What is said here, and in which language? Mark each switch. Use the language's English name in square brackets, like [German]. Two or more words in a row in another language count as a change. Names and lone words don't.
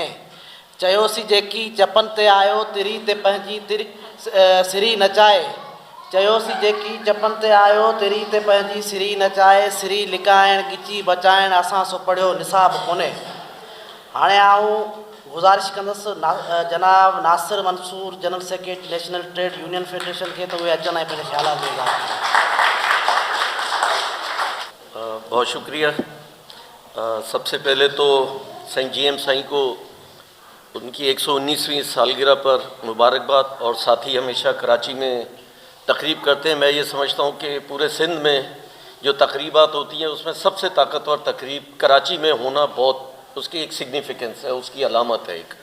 [Sindhi] चयोसी जेकी चपन ते आयो तिरी ते पंहिंजी सिरी नचाए, चयोसी जेकी चपन ते आयो तिरी ते पंहिंजी सिरी नचाए, सिरी लिकाइण गिची बचाइण असां सो पढ़ियो निसाब कोन्हे। हाणे आऊं गुज़ारिश कंदुसि जनाब नासिर मंसूर [English] general secretary [Sindhi] नेशनल ट्रेड यूनियन फेडरेशन के, तो वे अचनि ऐं पंहिंजे ख़्यालात जो इज़हार कनि। [Urdu] بہت شکریہ. سب سے پہلے تو سائیں جی ایم سائیں کو ان کی 119ویں سالگرہ پر مبارکباد، اور ساتھ ہی ہمیشہ کراچی میں تقریب کرتے ہیں. میں یہ سمجھتا ہوں کہ پورے سندھ میں جو تقریبات ہوتی ہیں اس میں سب سے طاقتور تقریب کراچی میں ہونا بہت اس کی ایک سگنیفیکنس ہے، اس کی علامت ہے ایک.